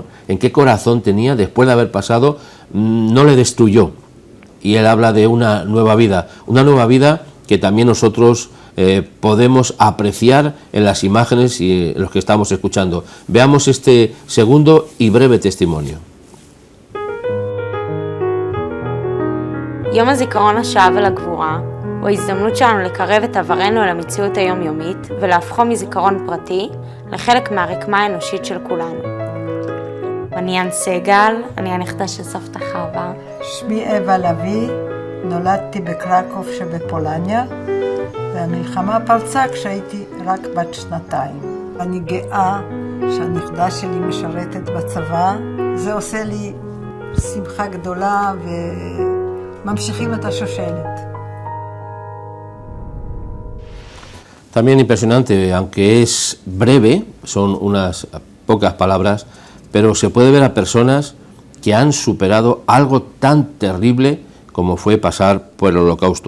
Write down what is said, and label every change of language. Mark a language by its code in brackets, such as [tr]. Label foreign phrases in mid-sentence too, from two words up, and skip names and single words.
[es] En qué corazón tenía después de haber pasado, no le destruyó. Y él habla de una nueva vida que también nosotros podemos apreciar en las imágenes y en los que estamos escuchando. Veamos este segundo y breve testimonio. [he] יום הזיכרון לשואה ולגבורה הוא ההזדמנות שלנו לקרב את עברנו אל המציאות היומיומית ולהפכו מזיכרון פרטי לחלק מהרקמה האנושית של כולנו. אני אן סגל, אני הנכדה של סבתא חווה. שמי אווה לוי, נולדתי בקרקוב שבפולניה, והמלחמה פרצה כשהייתי רק בת 2. אני גאה שהנכדה שלי משרתת בצבא, זה עושה לי שמחה גדולה וממשיכים את השושלת. [es] También impresionante, aunque es breve, son unas pocas palabras, pero se puede ver a personas que han superado algo tan terrible como fue pasar por el Holocausto.